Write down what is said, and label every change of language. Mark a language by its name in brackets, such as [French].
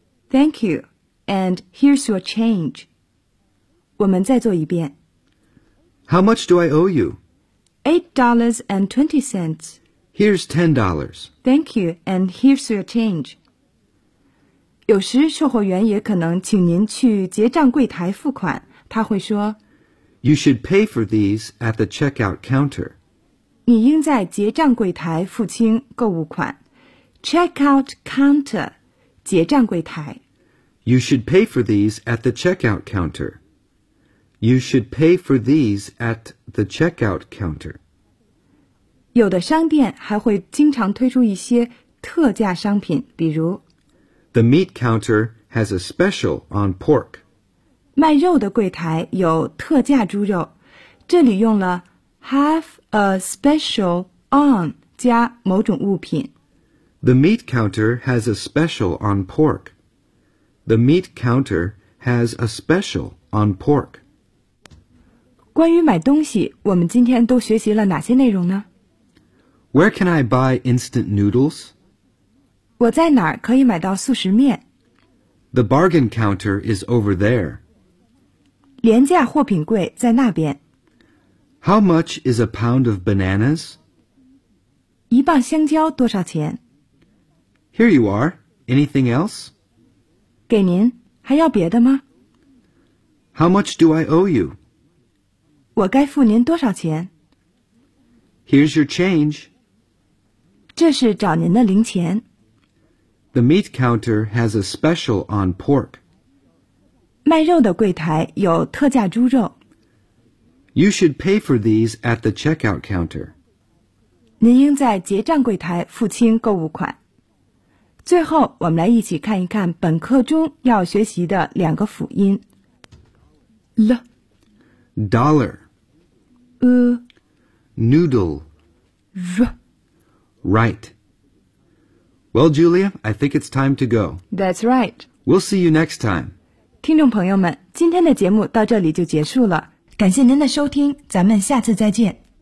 [English] Thank you, and here's your change. [Chinese] 我们再做一遍。 [English] How much do I owe you? $8.20. Here's $10. Thank you, and here's your change. [Chinese] 有时售货员也可能请您去结账柜台付款，他会说 [English] You should pay for these at the checkout counter. [Chinese] 你应在结账柜台付清购物款。Checkout counter, 结账柜台。 [English] You should pay for these at the checkout counter. You should pay for these at the checkout counter. [Chinese] 有的商店还会经常推出一些特价商品，比如 [English] The meat counter has a special on pork. [Chinese] 卖肉的柜台有特价猪肉，这里用了 have a special on 加某种物品。 [English] The meat counter has a special on pork. The meat counter has a special on pork. [Chinese] 关于买东西，我们今天都学习了哪些内容呢？ [English] Where can I buy instant noodles? [Chinese] 我在哪儿可以买到速食面? [English] The bargain counter is over there. [Chinese] 廉价货品柜在那边。 [English] How much is a pound of bananas? [Chinese] 一磅香蕉多少钱? [English] Here you are. Anything else? [Chinese] 给您，还要别的吗? [English] How much do I owe you? [Chinese] 我该付您多少钱? [English] Here's your change. [Chinese] 这是找您的零钱。 [English] The meat counter has a special on pork. [Chinese] 卖肉的柜台有特价猪肉。 [English] You should pay for these at the checkout counter. [Chinese] 您应在结账柜台付清购物款。最后，我们来一起看一看本课中要学习的两个辅音。 [English] L Dollar U Noodle V. Right. Well, Julia, I think it's time to go. That's right. We'll see you next time. [Chinese] 听众朋友们，今天的节目到这里就结束了。感谢您的收听，咱们下次再见。